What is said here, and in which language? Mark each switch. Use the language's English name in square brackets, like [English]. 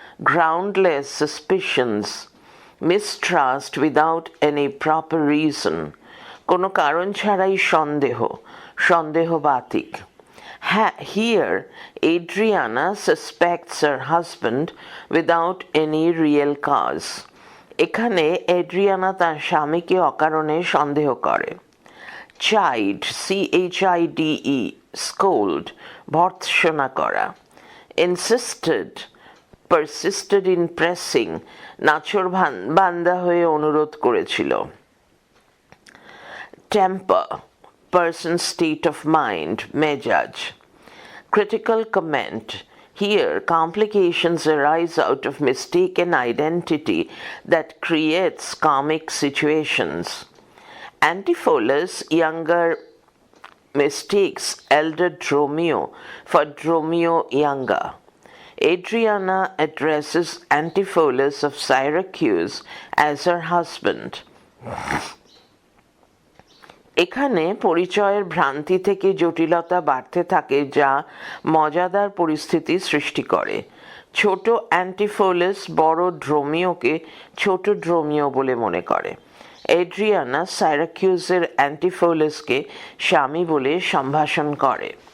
[English] Groundless suspicions, mistrust without any proper reason, কোনো কারণ ছাড়াই সন্দেহ, সন্দেহবাতিক. Here, Adriana suspects her husband without any real cause. [Bangla] এখানে এড্রিয়ানা তার স্বামীকে অকারণে সন্দেহ করে. [English] Chide, chide, scold, ভর্ৎসনা করা. [Bangla] Insisted, persisted in pressing, নাছোড় বান্দা হয়ে অনুরোধ করেছিল. [English] Temper, person's state of mind, mejaj. Critical comment. Here, complications arise out of mistaken identity that creates comic situations. Antipholus, younger, mistakes elder Dromio for Dromio younger. Adriana addresses Antipholus of Syracuse as her husband. [Bangla] এখানে পরিচয়ের ভ্রান্তি থেকে জটিলতা বাড়তে থাকে যা মজাদার পরিস্থিতি সৃষ্টি করে. ছোট অ্যান্টিফোলাস বড় ড্রোমিওকে ছোট ড্রোমিও বলে মনে করে. এড্রিয়ানা সাইরাকিউসের অ্যান্টিফোলাসকে স্বামী বলে সম্ভাষণ করে.